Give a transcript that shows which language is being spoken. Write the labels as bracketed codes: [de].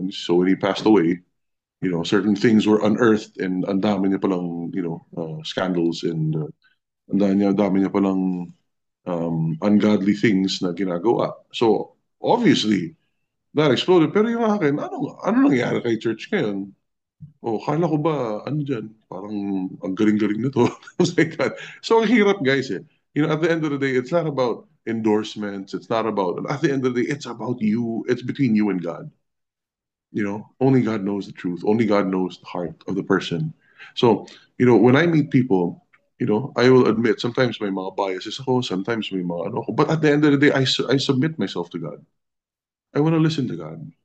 [en] So when he passed away, certain things were unearthed and ang dami niya palang, scandals and ang dami niya palang ungodly things na ginagawa. So obviously, that exploded. [tl] Pero yung akin, ano nangyari kay church ngayon? Oh, kala ko ba, ano dyan? Parang ang galing-galing na to. [en] Things like that. So, ang hirap, guys, eh. You know, at the end of the day, it's not about endorsements. It's not about, at the end of the day, it's about you. It's between you and God. You know, only God knows the truth. Only God knows the heart of the person. So, you know, when I meet people, you know, I will admit sometimes may mga biases ako, sometimes may mga ano ako. But at the end of the day, I submit myself to God. I want to listen to God.